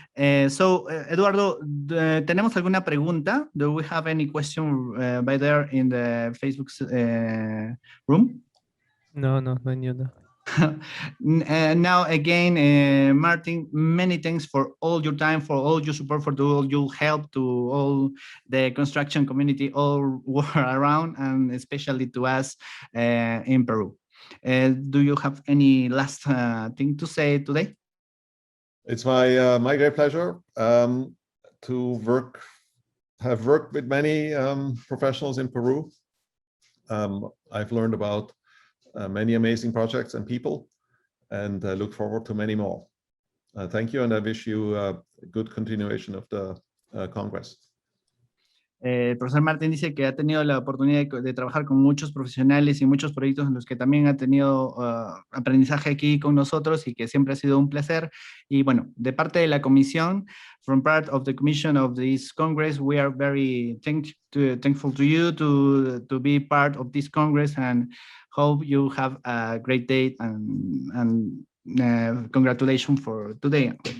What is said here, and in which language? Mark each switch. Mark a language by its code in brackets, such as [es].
[es] Eduardo, ¿tenemos alguna pregunta? [en] Do we have any question by there in the Facebook room? [es] No, no hay ni una. [en] Now again, Martin, many thanks for all your time, for all your support, for all your help to all the construction community all around, and especially to us in Peru. Do you have any last thing to say today? It's my great pleasure to have worked with many professionals in Peru. I've learned about many amazing projects and people, and I look forward to many more. Thank you, and I wish you a good continuation of the Congress. [es] El profesor Martín dice que ha tenido la oportunidad de trabajar con muchos profesionales y muchos proyectos en los que también ha tenido aprendizaje aquí con nosotros y que siempre ha sido un placer. Y bueno, de parte de la comisión, [en] from part of the commission of this Congress, we are very thankful to you to be part of this Congress and hope you have a great day and congratulations for today.